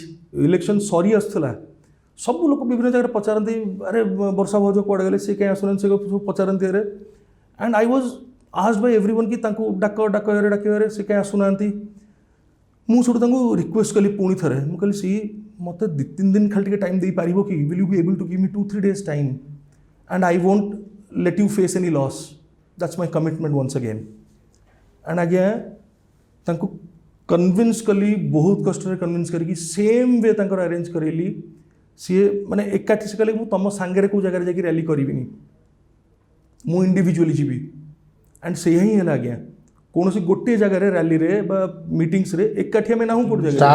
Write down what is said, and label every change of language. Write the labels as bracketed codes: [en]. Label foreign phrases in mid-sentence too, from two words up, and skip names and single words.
[or] ଇଲେକ୍ସନ୍ ସରି ଆସୁଥିଲା, ସବୁ ଲୋକ ବିଭିନ୍ନ ଜାଗାରେ ପଚାରନ୍ତି, ଆରେ ବର୍ଷା ଭାଉଜ କୁଆଡ଼େ ଗଲେ, ସେ କାହିଁ ଆସୁନାହାନ୍ତି, ସେ ସବୁ ପଚାରନ୍ତି ଆରେ। [en] and I was asked by everyone [or] କି ତାଙ୍କୁ ଡାକିବାରେ ସେ କାହିଁ ଆସୁନାହାନ୍ତି। ମୁଁ ସେଠୁ ତାଙ୍କୁ ରିକ୍ୱେଷ୍ଟ କଲି ପୁଣି ଥରେ, ମୁଁ କହିଲି ସି ମୋତେ 2-3 ଦିନ ଖାଲି ଟିକେ ଟାଇମ୍ ଦେଇପାରିବ କି, [en] will you be able to give me 2-3 days time, and I won't let you face any loss, that's my commitment once again. [or] And ଆଜ୍ଞା ତାଙ୍କୁ କନଭିନ୍ସ କଲି, ବହୁତ କଷ୍ଟରେ କନଭିନ୍ସ କରିକି [en] same way [or] ତାଙ୍କର ଆରେଞ୍ଜ କରେଇଲି। ସିଏ ମାନେ ଏକାଠି ସେ କହିଲେ ମୁଁ ତୁମ ସାଙ୍ଗରେ କେଉଁ ଜାଗାରେ ଯାଇକି ରାଲି କରିବିନି, ମୁଁ ଇଣ୍ଡିଭିଜୁଆଲି ଯିବି। ଆଣ୍ଡ ସେଇଆ ହିଁ ହେଲା ଆଜ୍ଞା, କୌଣସି ଗୋଟିଏ ଜାଗାରେ ରାଲିରେ ବା ମିଟିଂସରେ ଏକାଠି ଆମେ ନାହୁଁ ଗୋଟେ ଜାଗାରେ।